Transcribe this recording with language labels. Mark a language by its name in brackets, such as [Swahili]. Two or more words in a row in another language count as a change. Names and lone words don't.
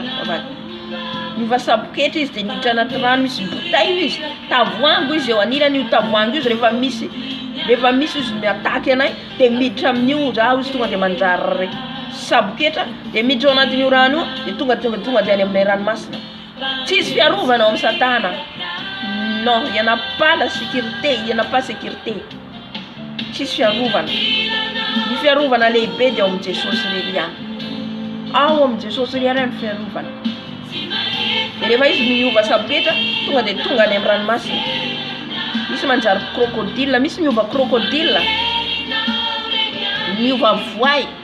[Malagasy] Niova saboketra izy dia niditra anaty rano misy bouteille izy. Tavoango izy eo anilany io tavoango izy rehefa misy izy miataky anay dia miditra amin'io raha izy tonga dia manjary saboketra dia miditra ao anatin'io rano io dia tonga dia any amin'ilay ranomasina. Tsisy fiarovana ao amin'ny Satana. [French] Non, il n'y en a pas la sécurité, il n'y en a pas sécurité. [Malagasy] Tsisy fiarovana. Ny fiarovana lehibe dia ao amin'ny Jesosy irery ihany. Ao amin'ny Jesosy irery ihany fiarovana. Dia rehefa izy miova saboketra tonga dia tonga any amin'ny ranomasina. Misy manjary crocodile, misy miova crocodile, miova voay.